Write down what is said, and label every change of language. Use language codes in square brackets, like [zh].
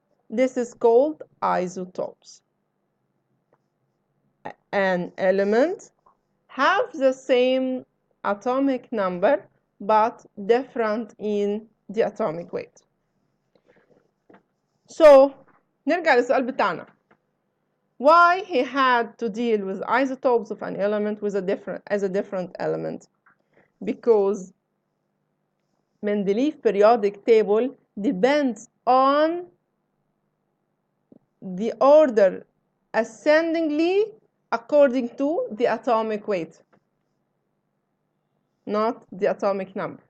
[en] This is called isotopes. An element have the same atomic number but different in the atomic weight. [ar] So نرجع للسؤال بتاعنا. [en] Why he had to deal with isotopes of an element with as a different element? Because Mendeleev periodic table depends on the order ascendingly according to the atomic weight, not the atomic number.